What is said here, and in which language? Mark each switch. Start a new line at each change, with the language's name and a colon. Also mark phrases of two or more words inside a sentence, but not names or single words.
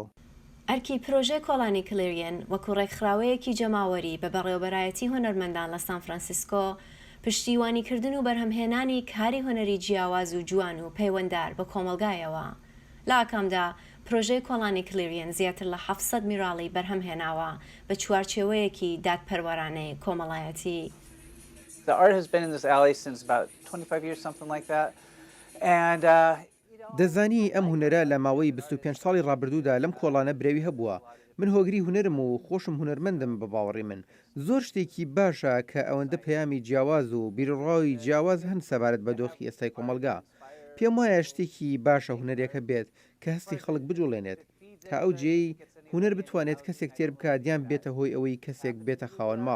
Central Kurdish: ئەرکی پرۆژێ کۆڵانی کلێریەن وەکو ڕێکخراوەیەکی جەماوەری بە بەڕێوەبەرایەتی هونەرمەندان لە سان فرانسیسکۆ پشتیوانیکردن و بەرهەمهێنانی کاری هونەری جیاواز و جوان و پەیوەنددار بە کۆمەلگایەوە. لە ئاکامدا پرۆژەی کۆڵانی کلێریەن زیاتر لە 700 میراڵی بەرهەمهێناوە بە چوارچێوەیەکی دادپەروەرانەی کۆمەڵایەتی.
English: The art has been in this alley since about 25 years, something like that. And
Central Kurdish: دەزانی ئەم هونەرە لە ماوەی 25 ساڵی ڕابردوودا لەم کۆڵانە برێوی هەبووە. من هۆگری هونەرم و خۆشم هونەرمەندم بە باوەڕی من. زۆر شتێکی باشە کە ئەوەندە پەیامی جیاواز و بیرڕاوی جیاواز هەن سەبارەت بە دۆخی ئێستای کۆمەلگا. پێم وایە شتێکی باشە هونەرێکە بێت کە هەستی خەڵک بجوڵێنێت تا ئەو جێی هونەر بتوانێت کەسێک تێر بکات دیان بێتە هۆی ئەوەی کەسێک بێتە خاوەن ماڵ.